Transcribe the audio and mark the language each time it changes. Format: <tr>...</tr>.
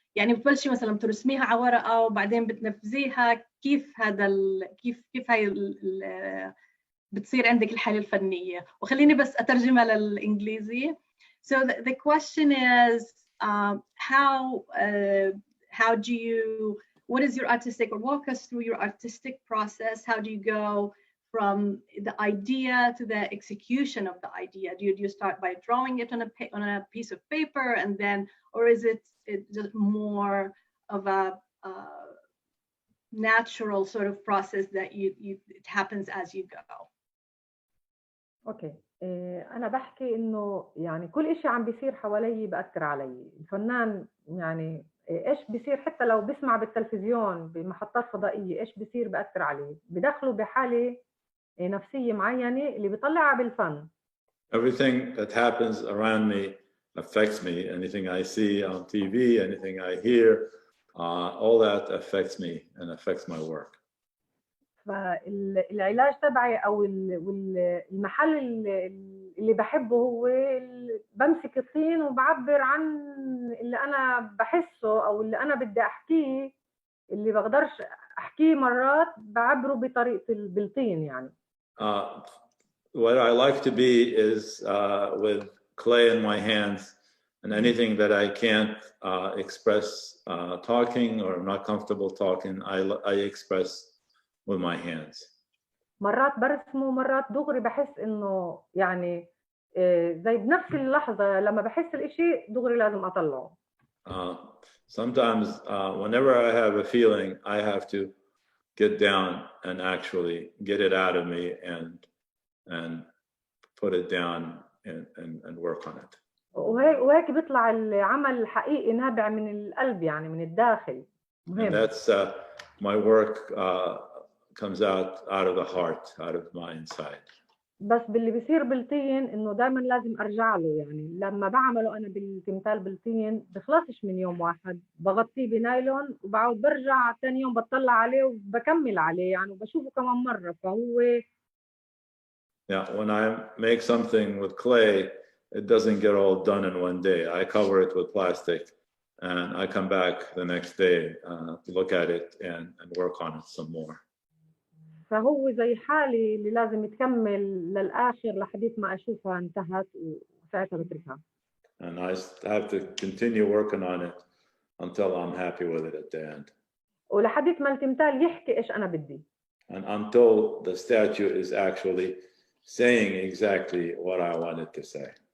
<ar>يعني بتبلشي مثلا ترسميها على ورقة وبعدين بتنفذيها، كيف هذا كيف هاي بتصير عندك الحالة الفنية؟ وخليني بس أترجمها للإنجليزي.</ar> <en>So the question is, how do you, what is your artistic, or walk us through your artistic process? How do you go from the idea to the execution of the idea? Do you start by drawing it on a piece of paper, and then, or is it just more of a natural sort of process that it happens as you go?</en> <ar>اوكي، انا بحكي انه يعني كل إشي عم بيصير حوالي بأثر علي. الفنان يعني ايش بيصير حتى لو بسمع بالتلفزيون بمحطات فضائية، ايش بيصير بأثر عليه، بدخله بحالة نفسية معينة اللي بيطلعها بالفن.</ar> <en>Everything that happens around me affects me. Anything I see on TV, anything I hear, all that affects me and affects my work.</en> <ar>فالعلاج تبعي او المحل اللي بحبه هو بمسك الطين وبعبر عن اللي انا بحسه او اللي انا بدي احكيه، اللي بقدرش احكيه مرات بعبره بطريقة بالطين يعني.</ar> <en>What I like to be is with clay in my hands, and anything that I can't express talking or I'm not comfortable talking, I express with my hands.</en> <ar>مرات برسمه مرات دغري بحس انه يعني زي بنفس اللحظة لما بحس الاشي دغري لازم اطلعه.</ar> <en>Sometimes whenever I have a feeling, I have to get down and actually get it out of me and put it down and work on it.</en> <ar>وهيك بيطلع العمل الحقيقي نابع من القلب يعني من الداخل. مهم.</ar> <en>And that's my work comes out of the heart, out of my inside.</en> <ar>بس باللي بيصير بالطين انه دائما لازم ارجع له، يعني لما بعمله انا بالتمثال بالطين بخلصش من يوم واحد، بغطيه بنايلون وبعود برجع ثاني يوم بطلع عليه وبكمل عليه يعني وبشوفه كمان مرة. فهو</ar> <en>Yeah, when I make something with clay, it doesn't get all done in one day. I cover it with plastic and I come back the next day to look at it and work on it some more.</en> <ar>فهو زي حالي اللي لازم يتكمل للآخر لحديث ما أشوفها انتهت وساعتها بتركها.</ar> <en>And I have to continue working on it until I'm happy with it at the end.</en> <ar>ولحديث ما التمثال يحكي إيش أنا بدي.</ar> <en>And until the statue is actually saying exactly what I wanted to say.</en>